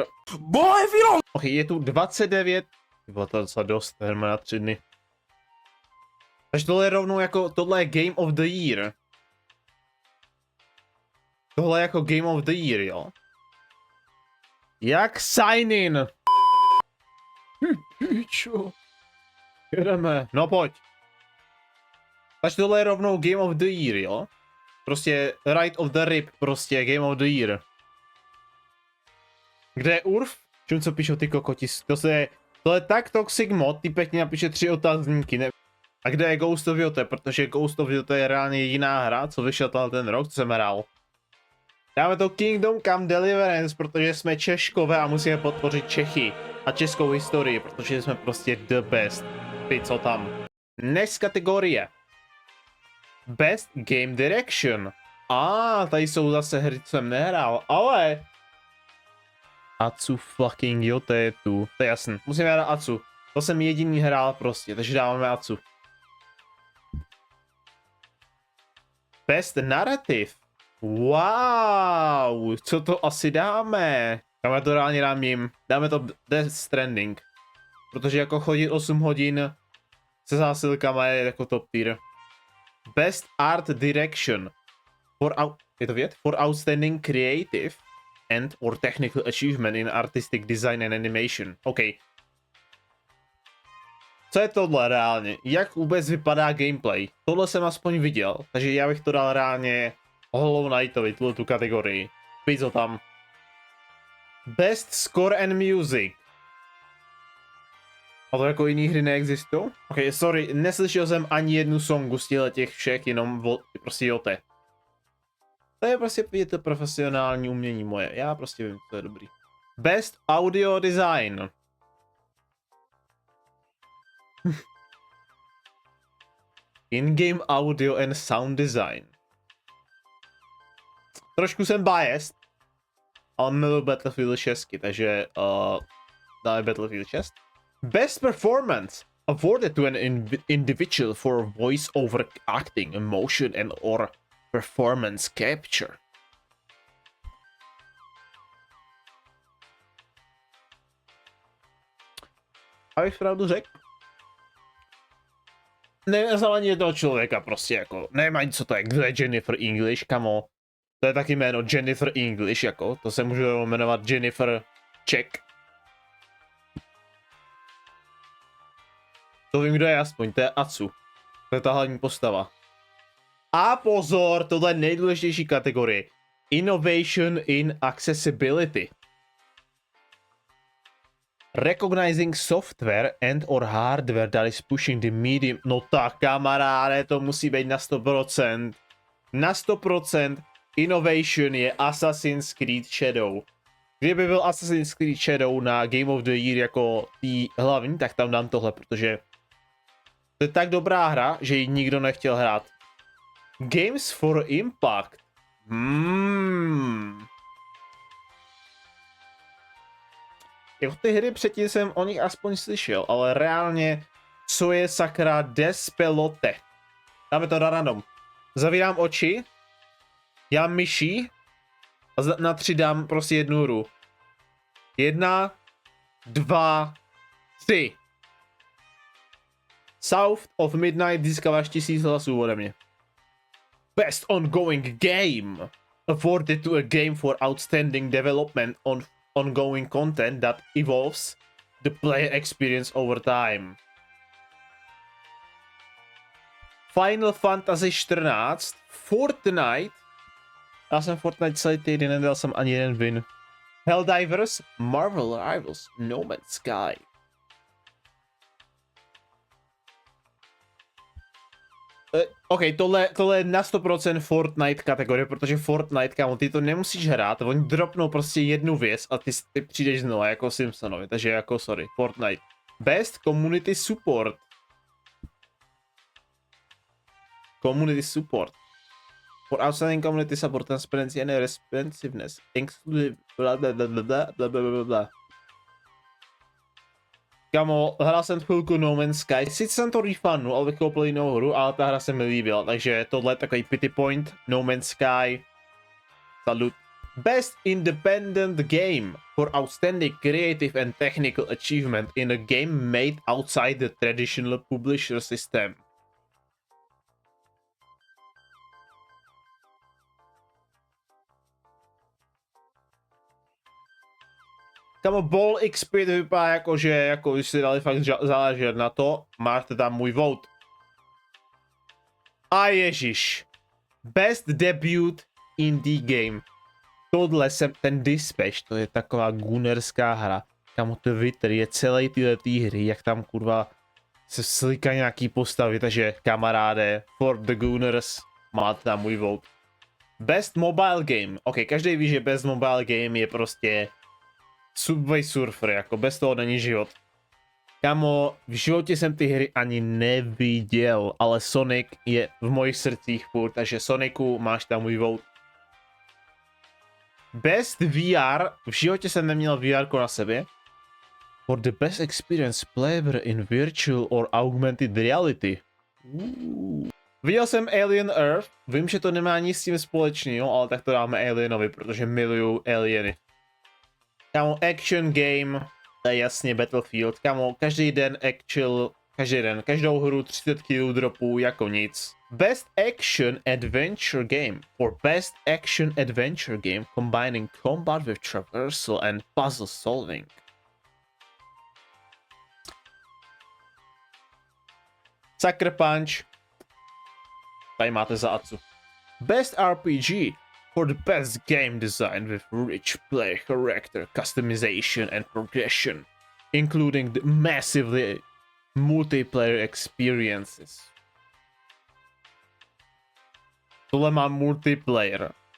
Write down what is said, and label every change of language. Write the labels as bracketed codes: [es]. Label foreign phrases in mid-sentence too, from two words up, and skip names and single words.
[cs] Boy, je tu 29. Bylo to docela dost her na 3 dny. Takže tohle je rovnou jako, tohle je [en] Game of the Year. [cs] Tohle je jako [en] Game of the Year, [cs] jo. Jak [en] sign in? [cs] Čo? Jedeme. No pojď. Takže tohle je rovnou [en] Game of the Year, [cs] jo. Prostě [en] right of the rip, [cs] prostě [en] Game of the Year. [cs] Kde je URF? Čím co píšou ty kokoti? To je tak toxic mod, ty pěkně napíše 3 otazníky, ne? A kde je Ghost of Yote? Protože Ghost of Yote je reálně jediná hra, co vyšel ten rok, co jsem hrál. Dáme to Kingdom Come Deliverance, protože jsme Češkové a musíme podpořit Čechy a českou historii, protože jsme prostě [en] the best. [cs] Ty co tam. [en] Next kategorie. Best Game Direction. [cs] Tady jsou zase hry, co jsem nehrál, ale... Atsu fucking Yote tu. To je jasný. Musíme hrát Atsu. To jsem jediný hrál prostě, takže dáváme Atsu. [en] Best Narrative. [cs] Wow, co to asi dáme? Dáme to reálně dám jim. Dáme to Death Stranding. Protože jako chodit 8 hodin se zásilkama je jako top tier. [en] Best Art Direction. For outstanding creative and or technical achievement in artistic design and animation. [cs] OK. Co je tohle reálně? Jak vůbec vypadá gameplay? Tohle jsem aspoň viděl, takže já bych to dal reálně Hollow Knightovi, tu kategorii. Víš co tam. [en] Best Score and Music. [cs] A to jako jiný hry neexistují? OK, sorry, neslyšel jsem ani jednu songu z těch všech, jenom prostě Yote. To je prostě vidět to profesionální umění moje, já prostě vím, co je dobrý. [en] Best Audio Design. In-game audio and sound design. [cs] Trošku jsem biased, ale miluji Battlefield 6, takže dáme Battlefield 6. [en] Best Performance. Awarded to an individual for voice over acting, emotion and or performance capture. [cs] Abych pravdu řekl? Neznám ani jednoho člověka prostě jako, nevím ani co to je, kdo je Jennifer English, kamo. To je taky jméno Jennifer English, jako, to se může jmenovat Jennifer Czech. To vím, kdo je aspoň, to je Atsu. To je ta hlavní postava. A pozor, tohle je nejdůležitější kategorie. [en] Innovation in accessibility. Recognizing software and or hardware that is pushing the medium. [cs] No tak, kamaráde, to musí být na 100%. Na 100% innovation je Assassin's Creed Shadow. Kdyby byl Assassin's Creed Shadow na Game of the Year jako tý hlavní, tak tam dám tohle, protože to je tak dobrá hra, že ji nikdo nechtěl hrát. [en] Games for Impact. [cs] Jako ty hry předtím jsem o nich aspoň slyšel, ale reálně, co je sakra Despelote? Dáme to na random. Zavírám oči, já myší a na 3 dám prostě jednu hru. 1, 2, 3. South of Midnight získáváš 1000 hlasů ode mě. [en] Best ongoing game. Awarded to a game for outstanding development on ongoing content that evolves the player experience over time. Final Fantasy 14, Fortnite. [cs] Já jsem Fortnite celý týden, nedal jsem ani jeden win. Helldivers, Marvel Rivals, No Man's Sky. OK, tohle je na 100% Fortnite kategorie, protože Fortnite, kámo, ty to nemusíš hrát, oni dropnou prostě jednu věc a ty přijdeš znova jako Simpsonovi, takže jako sorry, Fortnite. [en] Best Community Support. Community Support. For outstanding community support, transparency and responsiveness. Inclusive bla bla bla bla bla bla bla bla. [cs] Kamo, hrál jsem chvilku No Man's Sky, sice jsem to refundnul, ale vykoupil jinou hru, ale ta hra se mi líbila, takže tohle je takový [en] pity point, [cs] No Man's Sky, salut. [en] Best Independent Game for outstanding creative and technical achievement in a game made outside the traditional publisher system. [cs] Kamo, Ball XP to vypadá jako, že jako když si dali fakt záležet na to, máte tam můj vote. A ježiš. [en] Best Debut Indie Game. [cs] Tohle jsem, ten Dispatch, to je taková gunnerská hra. Kamo, Twitter je celý tyhle hry, jak tam kurva se slikají nějaký postavy, takže kamaráde, [en] for the Gunners, [cs] máte tam můj vote. [en] Best Mobile Game. [cs] Ok, každý ví, že [en] Best Mobile Game [cs] je prostě Subway Surfer, jako bez toho není život. Kamo, v životě jsem ty hry ani neviděl, ale Sonic je v mojich srdcích furt, takže Sonicu máš tam můj vote. [en] Best VR, [cs] v životě jsem neměl VR na sebe. [en] For the best experience player in virtual or augmented reality. [cs] Viděl jsem Alien Earth, vím, že to nemá nic s tím společného, ale tak to dáme Alienovi, protože miluju Alieny. Kámo, [en] action game, [cs] to je jasně Battlefield, kámo, každý den každou hru 30 kg dropů jako nic. [en] Best action adventure game, or best action adventure game combining combat with traversal and puzzle solving. Sucker Punch, [cs] tady máte za Acu. [en] Best RPG, for the best game design with rich player character customization and progression, including the massively multiplayer experiences. [cs] Tohle má multiplayer.